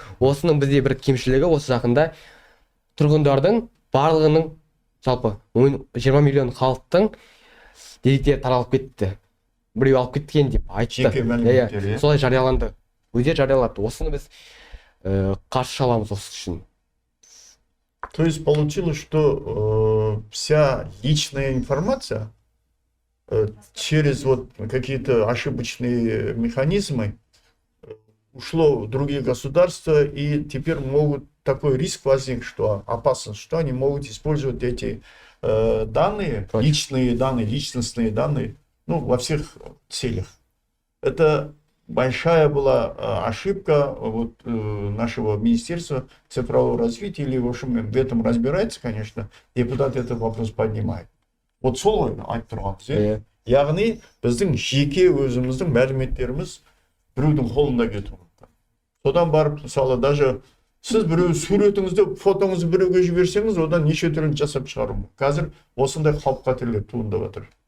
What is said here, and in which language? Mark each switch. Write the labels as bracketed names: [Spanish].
[Kazakh] Осының бізде бір кемшілігі осы жақында тұрғындардың барлығының жалпы 20 миллион халықтың деректері таралып кетті. Біреу алып кеткен деп айтты. Солай жарияланды. Өздері жариялады. Осыны біз қарсы шаламыз осы үшін. [Russian] То есть получилось, что вся личная информация через вот какие-то ошибочные механизмы ушло в другие государства, и теперь могут такой риск возник, что опасность, что они могут использовать эти данные, личные данные, личностные данные, во всех целях. Это большая была ошибка нашего Министерства цифрового развития, или, в общем, в этом разбирается, конечно, депутат этот вопрос поднимает. [Kazakh] Вот солай айтып тұрғанбыз, яғни біздің жеке өзіміздің мәліметтеріміз біреудің қолында кетіп отыр. Содан барып, мысалы, даже сіз біреу суретіңізді, фотоңызды біреуге жіберсеңіз, одан неше түрлі жасап шығару. Қазір осындай қауіп қатерлер туындап жатыр.